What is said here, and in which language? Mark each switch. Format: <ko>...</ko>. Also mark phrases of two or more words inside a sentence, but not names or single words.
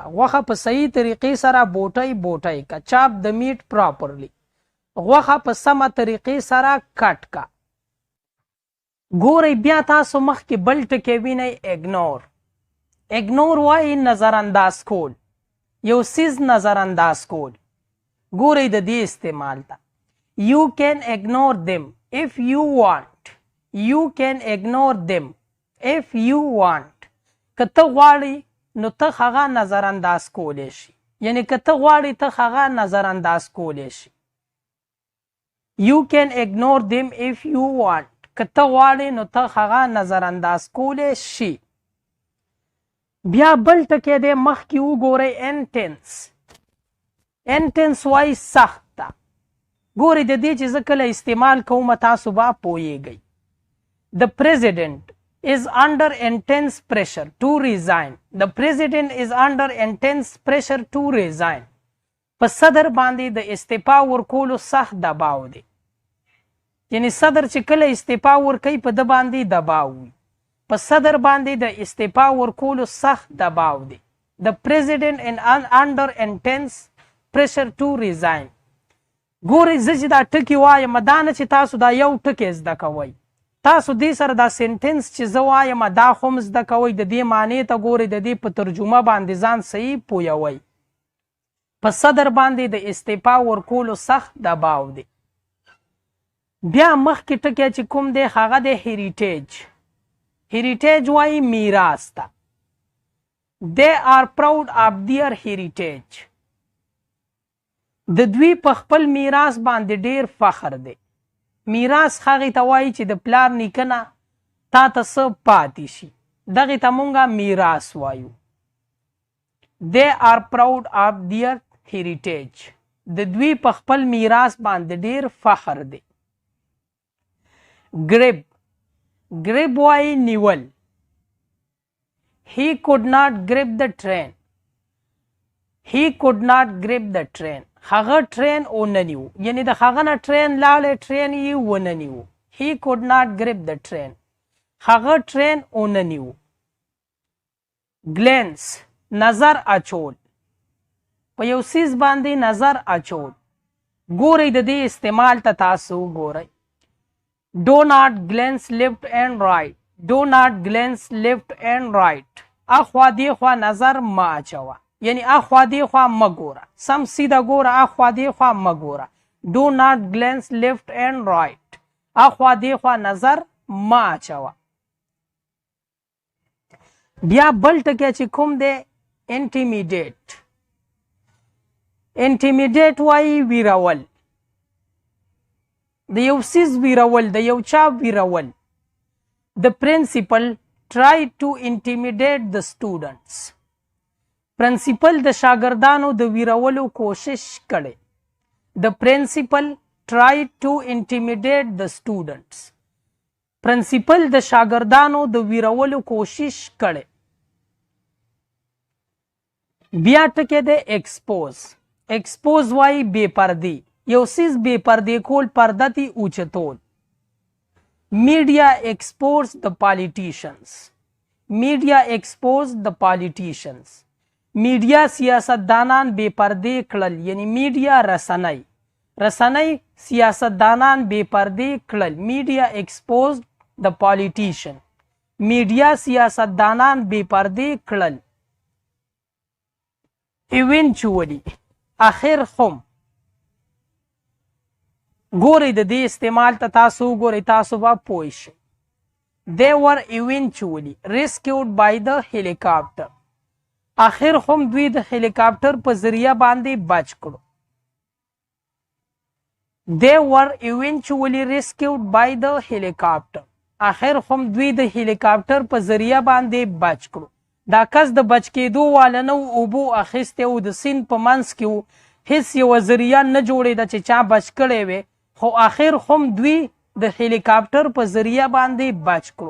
<ps>غوښه په صحیح طریقې سره بوټی بوټی کا.</ps> <en>chop the meat properly</en> <ps>غوښه په سمه طریقې سره کټ کا. ګورئ بیا تاسو مخکې بل ټکی وینئ اګنور. اګنور وایي نظر انداز کول. یو څیز نظر انداز کول. ګورئ د دې استعمال ته</ps> <en>You can ignore them if you want. You can ignore them if you want.</en> <ps>که ته غواړې نو ته هغه نظر انداز کولی شي. یعنی که ته غواړې ته هغه نظر انداز کولی شي. You can ignore them if you want. که ته غواړې نو ته هغه نظر انداز کولی شي. بیا بل ټکی دی مخکې وګورئ انټنس. انټنس وایي سخت ده. ګورئ د دې چې زه کله استعمال کوم تاسو به پوهیږئ.</ps> <en>The president is under intense pressure to resign. The president is under intense pressure to resign.</en> <ps>په صدر باندې د استعفا ورکولو سخت دباو دی. یعنی صدر چې کله استعفا ورکوي په ده باندې دباو وي. په صدر باندې د استعفا ورکولو سخت دباو دی.</ps> <en>The president is under intense pressure to resign.</en> <ps>ګورئ زه چې دا ټکي وایم دا نه چې تاسو دا یو ټکی زده کوئ. تاسو دې سره دا سنټنس چې زه وایم دا خو هم زده کوئ. د دې معنی ته ګورئ د دې په ترجمه باندې ځان صحیح پوهوئ. په صدر باندې د استعفا ورکولو سخت دباو دی. بیا مخکې ټکی چې کوم دی هغه دی هیریټیج. هیریټیج وایي میراث ته.</ps> <en>They are proud of their heritage.</en> <ps>د دوی په خپل میراث باندې ډیر فخر دی. میراث هغې ته وایي چې د پلار نیکه نه تا ته څه پاتې شي. دغې ته مونږه میراث وایو.</ps> <en>They are proud of their heritage.</en> <ps>د دوی په خپل میراث باندې ډیر فخر دی. grip. grip وایي نیول.</ps> <en>He could not grip the train. He could not grip the train.</en> <ps>هغه ټرین ونه نیو. یعنی د هغه نه ټرین لاړی ټرین یې ونه نیو.</ps> <en>He could not grip the train.</en> <ps>هغه ټرین ونه نیو. glance. نظر اچول. په یو څیز باندې نظر اچول. ګورئ د دې استعمال ته تاسو ګورئ.</ps> <en>Do not glance left and right. Do not glance left and right.</en> <ps>اخوا دی خوا نظر ما اچوه. یعنی اخوا دی خوا مګوره. سم سیده ګوره. اخوا دی خوا مګوره.</ps> <en>Do not glance left and right.</en> <ps>اخوا دی خوا نظر ما اچوه. بیا بل ټکی چې کوم دی انټیمیډیټ. انټیمیډیټ وایي ویرول. د یو څیز ویرول. د یو چا ویرول.</ps> <en>The principal tried to intimidate the students.</en> <ps>پرنسپل د شاګردانو د ویرولو کوشش کړي.</ps> <en>The principal tried to intimidate the students.</en> <ps>پرنسپل د شاګردانو د ویرولو کوشش کړي. بیا ټکی دی ایکسپوز. ایکسپوز وایي بې پردې. یو څیز بې پردې کول پرده تی اوچتول.</ps> <en>Media exposed the politicians. Media exposed the politicians.</en> <ps>میډیا سیاستدانان بې پردې کړل، یعنی میډیا رسنۍ سیاستدانان بې پردې کړل.</ps> <en>media exposed the politician,</en> <ps>میډیا سیاستدانان بې پردې کړل. ایونچولی اخر خم، ګورئ د دې استعمال ته تاسو وګورئ، تاسو به پوه شئ.</ps> <en>They were eventually rescued by the helicopter.</en> <ps>آخر هم دوی د هلیکاپټر په ذریعه باندې بچ کړو.</ps> <en>They were eventually rescued by the helicopter.</en> <ps>آخر هم دوی د هلیکاپټر په ذریعه باندې بچ کړو. دا کس د بچ کېدو واله نه و، اوبو اخیستی و، د سیند په منځ کې و، هیڅ یوه ذریعه نه جوړېده چې چا بچ کړی وی، خو آخر هم دوی د هلیکاپټر په ذریعه باندې بچ کړو.</ps>